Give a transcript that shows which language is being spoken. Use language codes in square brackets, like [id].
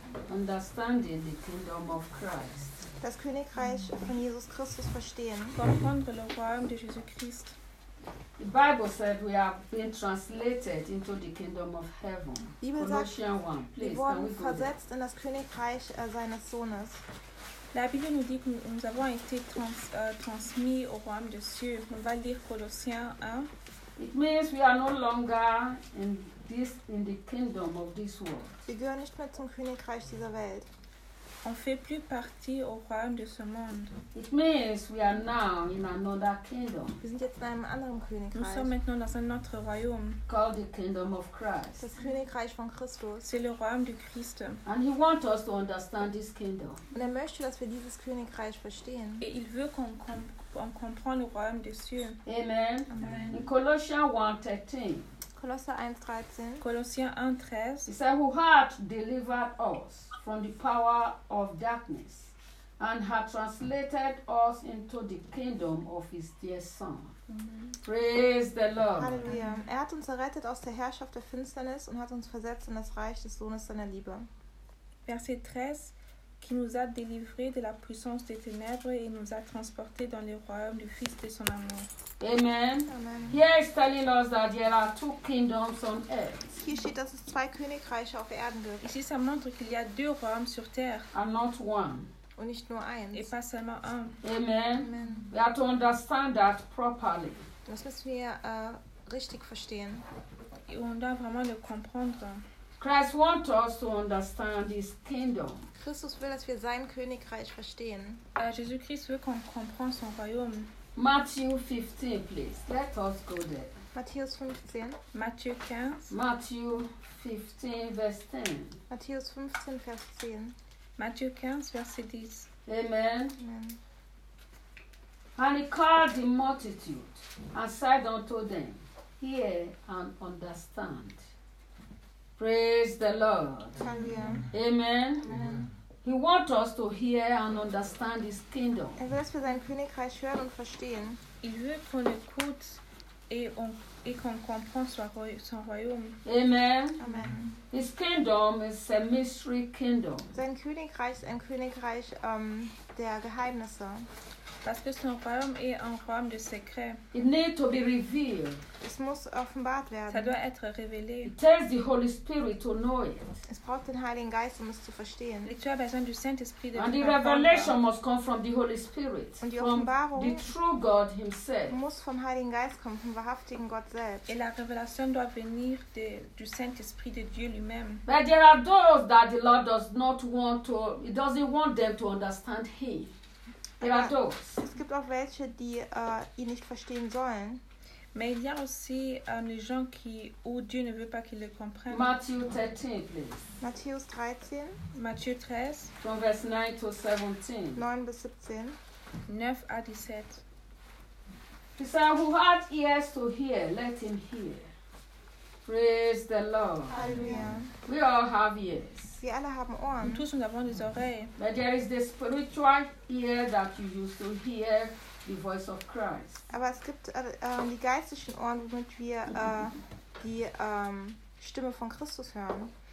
[en] Understanding the kingdom of Christ. [de] Das Königreich von Jesus Christus verstehen. [fr] Comprendre le royaume de Jésus Christ. [en] The Bible said we have been translated into the kingdom of heaven. [de] Bibel Colossians sagt, 1. Please, wir wurden we versetzt in das Königreich seines Sohnes. [fr] La Bible nous dit que nous avons été transmis au royaume de Dieu. On va lire Colossiens 1. [en] It means we are no longer in the kingdom of this world. [de] Wir gehören nicht mehr zum Königreich dieser Welt. [fr] On fait plus partie au royaume de ce monde. [en] It means we are now in another kingdom. [de] Wir sind jetzt in einem anderen Königreich. [fr] Nous sommes maintenant dans un autre royaume. [en] Called the kingdom of Christ. [de] Das Königreich von Christus. [fr] C'est le royaume du Christ. [en] And he wants us to understand this kingdom. [de] Und möchte, dass wir dieses Königreich verstehen. [fr] Et il veut qu'on comprend le royaume des cieux. [en] Amen. Amen. In Colossians 1:13. It says, who hath delivered us from the power of darkness and hath translated us into the kingdom of his dear Son. Praise the Lord. Halleluja. [de] Er hat uns errettet aus der Herrschaft der Finsternis und hat uns versetzt in das Reich des Sohnes seiner Liebe. [fr] Verset 13. Qui nous a délivrés de la puissance des ténèbres et nous a transportés dans le royaume du Fils de son amour. Amen. Amen. [en] He is telling us that there are two kingdoms on earth. [de] Ici, steht, dass es zwei Königreiche auf Erden gibt. [fr] Ici, ça montre qu'il y a deux royaumes sur terre. [en] And not one. [de] Und nicht nur eins. [fr] Et pas seulement un. [en] Amen. Amen. We have to understand that properly. [de] Das müssen wir richtig verstehen. [fr] Et on doit vraiment le comprendre. [en] Christ wants us to understand his kingdom. [de] Christus will, dass wir sein Königreich verstehen. [fr] Jesus Christ will qu'on comprend son royaume. [en] Matthew 15, please. Let us go there. [de] Matthäus 15. [fr] Matthieu 15. [en] Matthew 15, verse 10. [de] Matthäus 15, vers 10. [fr] Matthieu 15, verse 10. Amen. Amen. [en] And he called the multitude and said unto them, hear and understand. Praise the Lord. Hallelujah. Amen. Amen. He wants us to hear and understand his kingdom. [de] Er will, dass wir sein Königreich hören und verstehen. [fr] Il veut qu'on écoute et qu'on comprenne son royaume. Amen. Amen. [en] His kingdom is a mystery kingdom. [de] Sein Königreich ist ein Königreich der Geheimnisse. [fr] Parce que son royaume est un royaume de secret. [en] It need to be revealed. [de] Es muss offenbart werden. [fr] Ça doit être révélé. [en] It takes the Holy Spirit to know it. [de] Es braucht den Heiligen Geist, um es zu verstehen. [fr] Et tu as besoin du Saint-Esprit de [en] And the revelation must come from the Holy Spirit. [de] Und die Offenbarung [en] from the true God himself. [de] Muss vom Heiligen Geist kommen, vom wahrhaftigen Gott selbst. [fr] Et la révélation doit venir du Saint-Esprit de Dieu lui-même. [en] But there are those that the Lord does not want to, he doesn't want them to understand him. [de] Es gibt auch welche, die ihn nicht verstehen sollen. [fr] Mais il y a aussi les gens qui où Dieu ne veut pas qu'ils le comprennent. [en] Matthieu 13, please. [de] Matthäus 13. [fr] Matthieu 13. [en] From verse 9 to 17. [de] 9 bis 17. [fr] 9 à 17. [en] He said, who had ears to hear, let him hear. Praise the Lord. Hallelujah. We all have ears. [de] Wir alle haben Ohren. [fr] Und tous, nous avons des oreilles. [en] But there is the spiritual ear that you used to hear the voice of Christ. [de] Aber es gibt die geistlichen Ohren, womit wir die Stimme von Christus hören.